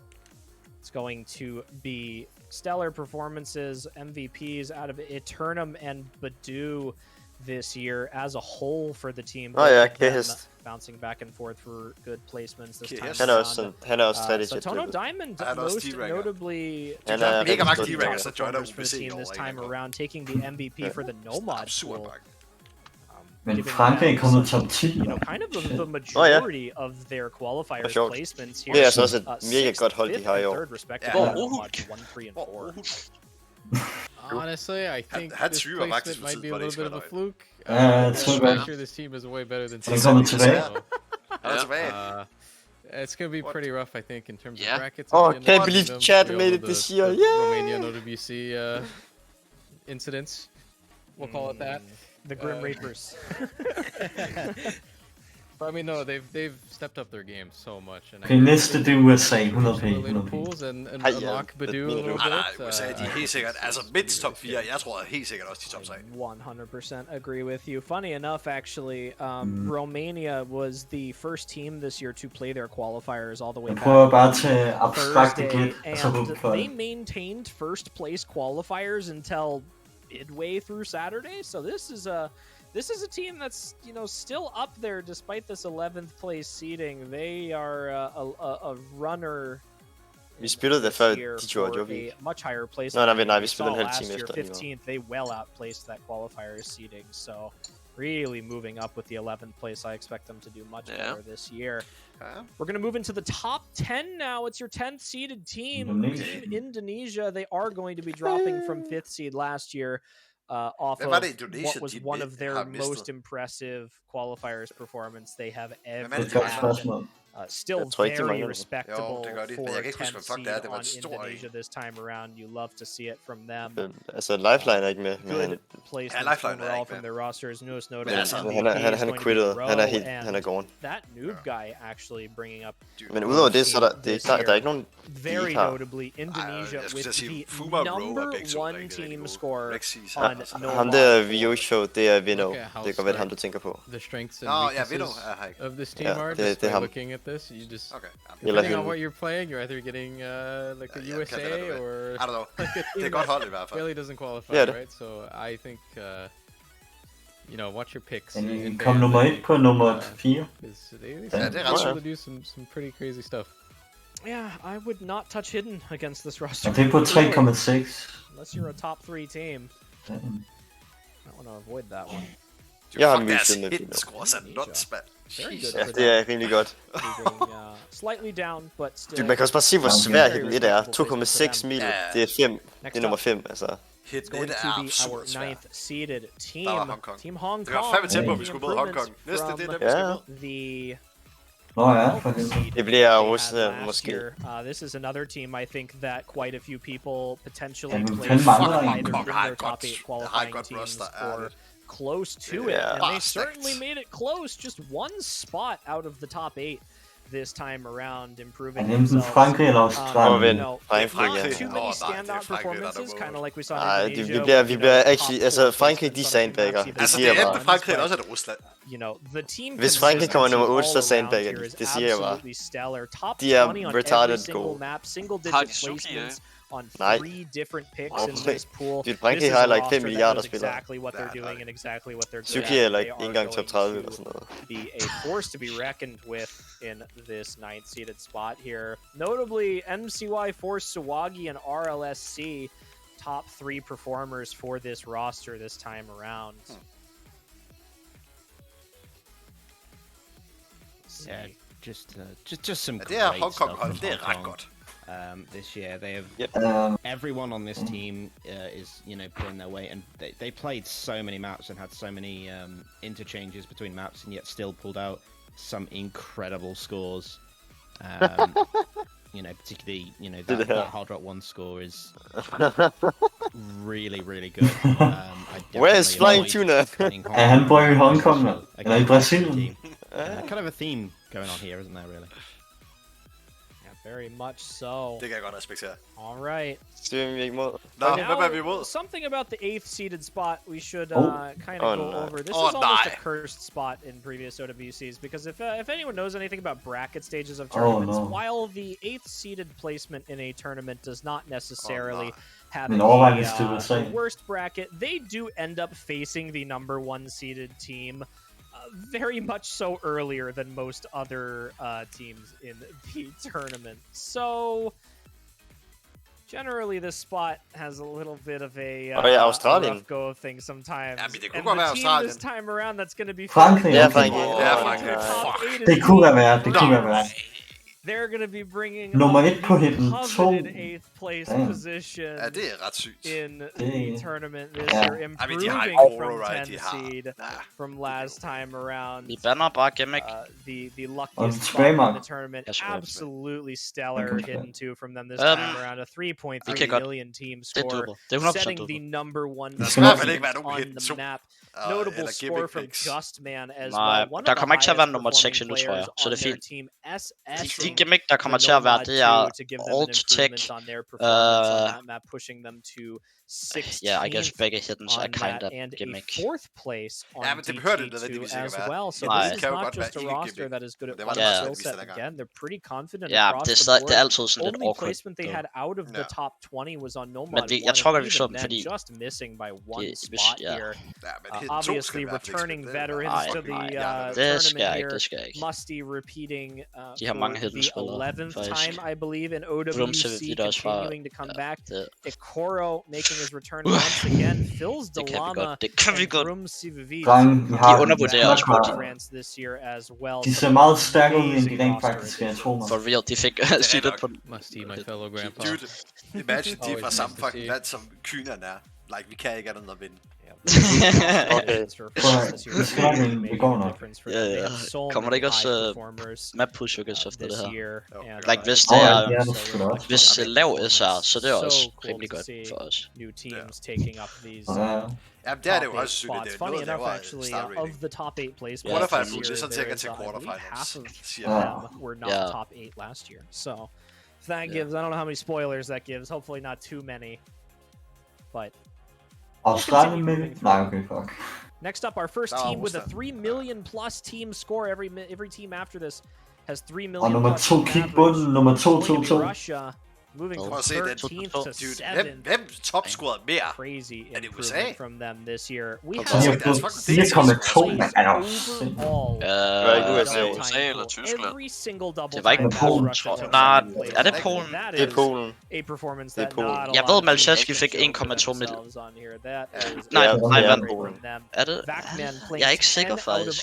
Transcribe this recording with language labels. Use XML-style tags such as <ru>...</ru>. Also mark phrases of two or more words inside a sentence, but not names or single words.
<en>It's going to be stellar performances, MVPs out of Eternum and Badu this year as a whole for the team. Bouncing back and forth for good placements this time around. So Tono Diamond, most notably, for the team this time around, taking the MVP for the Nomad pool.</en> <da>Men Frankrig er kommet top 10.</da> <en>You know, kind of the majority of their qualifiers placements here.</en> <da>Det er altså også et mega godt hold, de har i år.</da> <en>Honestly, I think this placement might be a little bit of a fluke. I'm sure this team is way better than Team It's going to be pretty rough, I think, in terms of brackets. Oh, can't believe Chad made it this year. Romanian OWC incidents. We'll call it that. The Grim Reapers. I mean, no, they've stepped up their game so much. And</en> <da>Okay, næste det er USA, 100p.</da> <en>Pools and unlock Badoo a little bit.</en> <da>Nej, USA, de er helt sikkert, altså mindst top 4, jeg tror helt sikkert også de top 3.</da> <en>100% agree with you. Funny enough, actually, Romania was the first team this year to play their qualifiers all the way back on Thursday, and they maintained first place qualifiers until midway through Saturday, so this is a team that's, you know, still up there despite this 11th place seeding. They are a runner.</en> <da>Vi spillede det før, de gjorde vi.</da> <en>Much higher place.</en> <da>Nej, vi spillede en halv time efter.</da> <en>15th, they well outplaced that qualifier seeding, so really moving up with the 11th place. I expect them to do much better this year. We're going to move into the top 10 now. It's your 10th seeded team. Team Indonesia. They are going to be dropping from 5th seed last year. Off of what was one of their most impressive qualifiers performance they have ever had. Still very respectable for 10th seed on Indonesia this time around. You love to see it from them.</en> <da>Altså, Lifeline er ikke med.</da> <en>Good placement overall from their rosters. Newest notably,</en> <da>han er quittet. Han er gone.</da> <en>That noob guy actually bringing up.</en> <da>Men udover det, så der er ikke nogen.</da> <en>Very notably, Indonesia with the #1 team score on no.</en> <da>Ham der VO show, det er Vino. Det kan være ham du tænker på.</da> <en>The strengths and weaknesses of this team are just by looking at this. You just depending on what you're playing, you're either getting like a USA or I don't know. Like a team that really doesn't qualify, right? So I think you know, watch your picks.</en> <da>And kom nummer 1 på nummer 4.</da> <en>They're able to do some pretty crazy stuff. Yeah, I would not touch Hidden against this roster.</en> <da>Det er på 3,6.</da> <en>Unless you're a top 3 team. I want to avoid that one.</en> <da>Jeg har mixet med Hidden scores er nuts, man. Ja, det er rimelig godt.</da> <en>Slightly down, but still.</en> <da>Man kan også bare se, hvor svært Hidden er. 2,6 mil, det er 5. Det er nummer 5, altså.</da> <en>It's going to be our 9th seeded team. Team Hong Kong.</en> <da>Det var fandme tempo, vi skulle møde Hong Kong. Næste, det er dem, vi skal møde. Det bliver Rusland måske.</da> <en>This is another team I think that quite a few people potentially play either in their top 8 qualifying teams or close to it, and they certainly made it close, just one spot out of the top 8 this time around, improving themselves.</en> <da>Frankrig eller Australien?</da> <en>Not too many standout performances, kind of like we saw in Indonesia.</en> <da>Vi bliver actually, altså Frankrig, de sandbagger. Altså det er enten Frankrig eller også er det Rusland.</da> <en>You know, the team.</en> <da>Hvis Frankrig kommer nummer 8, så sandbagger de. Det siger jeg bare. De er retarded gode.</da> <en>Single digit placements on 3 different picks in this pool.</en> <da>Frankrig har like 5 milliarder spillere.</da> <en>Exactly what they're doing and exactly what they're</en> <da>Suki er like ikke engang top 30 eller sådan noget.</da> <en>Be a force to be reckoned with in this 9th seeded spot here. Notably, MCY Force Sawagi and RLSC, top 3 performers for this roster this time around. Yeah, just some great</en> <da>det er Hong Kong</da> <en>stuff</en> <da>hold, det er ret godt.</da> <en>This year they have everyone on this team is, you know, pulling their weight, and they played so many maps and had so many interchanges between maps, and yet still pulled out some incredible scores. You know, particularly, you know, that Hard Rock 1 score is really, really good. Where's Flying Tuna?</en> <da>Han bor i Hong Kong, eller i Brasilien.</da> <en>Kind of a theme going on here, isn't there, really? Very much so.</en> <da>Det kan jeg godt respektere.</da> <en>All right.</en> <da>Styrer vi ikke mod? Nå, hvem er vi imod?</da> <en>Something about the 8th seeded spot we should kind of go over. This is almost a cursed spot in previous OWCs, because if anyone knows anything about bracket stages of tournaments, while the 8th seeded placement in a tournament does not necessarily have the worst bracket, they do end up facing the #1 seeded team very much so earlier than most other teams in the tournament. So generally this spot has a little bit of a rough go of things sometimes. And the team this time around that's going to be</en> <da>Frankrig. Det kunne være.</da> <en>They're going to be bringing</en> <da>Nummer 1 på</da> <en>the</en> <da>hitten, 2.</da> <en>coveted 8th place position</en> <da>Ja, det er ret sygt.</da> <en>in the tournament this year, improving from 10 seed from last time around.</en> <da>Vi banner bare Gimmick.</da> <en>The luckiest spot in the tournament. Absolutely stellar hidden 2 from them this time around. A 3.3 million team score, setting the #1 spot on the map. Notable score from Justman as well.</en> <da>Der kommer ikke til at være nummer 6 endnu, tror jeg. Så det er fint. De gimmick, der kommer til at være, det er alt tech. Yeah, I guess begge hiddens er</da> <en>kind of</en> <da>gimmick.</da> <en>Fourth place on</en> <da>ja, men det behøver det nødvendigvis ikke</da> <en>as</en> <da>at være.</da> <en>well. So this is not just a roster that is good at one skill set. Again, they're pretty confident across the board.</en> <da>Det er altid sådan lidt</da> <en>Only</en> <da>awkward.</da> <en>placement they had out of the top 20 was on Nomad 1,</en> <da>jeg tror godt, vi så</da> <en>and</en> <da>dem, fordi</da> <en>just missing by one spot here. Obviously, returning veterans to the tournament here. Musty repeating the 11th time, I believe, in OWC, continuing to come back. Ikoro making his return once again. Phil's Dilemma and Brum Sivavid France this year as well.</en> <da>De ser meget stærke ud, end de rent faktisk er, tror mig. For real, de fik sygt på den.</da> <en>Musty, my fellow grandpa.</en> <da>Dude, imagine de er fra samme fucking land, som kynerne er. Like, vi kan ikke andet end at vinde. Kommer det ikke også map push efter det her? Like, hvis det er hvis lav SR, så det er også rimelig godt for os. Ja, det er det jo også sygt, det er noget, der var start rating.</da> <en>Of the top 8 placements Qualifier this year, year,</en> <da>til quarterfinals.</da> <en>half of them were not top 8 last year. So that gives, I don't know how many spoilers that gives, hopefully not too many, but Australian maybe? Nah, okay, fuck. Next up, our first team with a 3 million plus team score. Every team after this has 3 million.</en> <da>Og nummer 2 kig bunden, nummer 2.</da> <en>Russia moving from 13th to 7th.</en> <da>Hvem topscorede mere?</da> <en>Crazy</en> <da>er det USA?</da> <en>improvement from them this year. We have</en> <da>4,2, man. USA eller Tyskland?</da> <en>Every single double.</en> <da>Det var ikke Polen, tror jeg. Nej, er det Polen? Det er Polen.</da> <en>A performance that not</en> <da>jeg ved, Malceski fik 1,2 million. Nej, er det? Jeg er ikke sikker, faktisk.</da>